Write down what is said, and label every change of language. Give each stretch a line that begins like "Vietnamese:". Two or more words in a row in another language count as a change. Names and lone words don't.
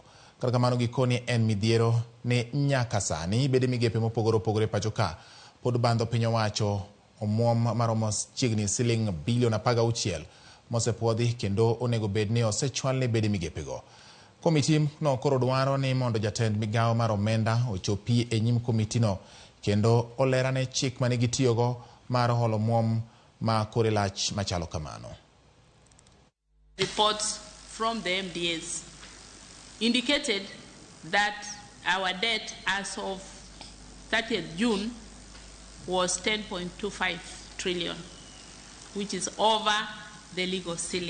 Luo (Kenya and Tanzania): Kata kamano gikoni en midhiero ni nyaka sani bede migepe mopogore opogore pacho ka pod bandho piny owacho omuom maromo chiegni siling bilion 16 mosepuodhi kendo onego bed ni osechwal ne bede migepego. Komiti no koro dwaro ni mondo jatend migawo mar omenda ochopi e nyim komiti no kendo olerane chik mane gitiyogo mar holo muom ma kore lach machalo kamano.
English: Reports from the MDAs indicated that our debt as of 30th June was 10.25 trillion, which is over the legal ceiling.